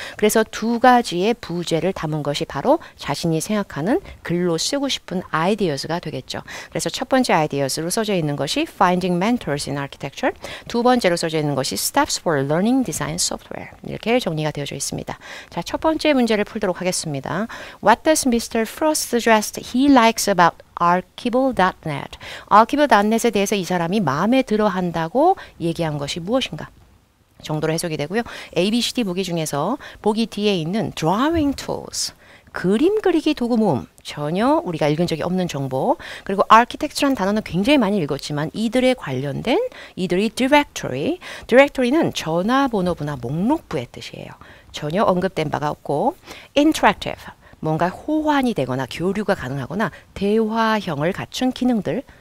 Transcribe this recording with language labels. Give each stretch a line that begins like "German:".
Korean: 그래서 두 가지의 부제를 담은 것이 바로 자신이 생각하는 글로 쓰고 싶은 ideas가 되겠죠. 그래서 첫 번째 ideas로 써져 있는 것이
English: Finding Mentors in Architecture,
Korean: 두 번째로 써져 있는 것이
English: Steps for Learning Design Software
Korean: 이렇게 정리가 되어져 있습니다. 자, 첫 번째 문제를 풀도록 하겠습니다.
English: What does Mr. Frost suggest he likes about archival.net.
Korean: archival.net에 대해서 이 사람이 마음에 들어 한다고 얘기한 것이 무엇인가? 정도로 해석이 되고요. A, B, C, D 보기 중에서 보기 뒤에 있는
English: drawing tools.
Korean: 그림 그리기 도구 모음. 전혀 우리가 읽은 적이 없는 정보. 그리고 architect라는 단어는 굉장히 많이 읽었지만 이들에 관련된 이들이 directory는 전화번호부나 목록부의 뜻이에요. 전혀 언급된 바가 없고 interactive. 뭔가 호환이 되거나 교류가 가능하거나 대화형을 갖춘 기능들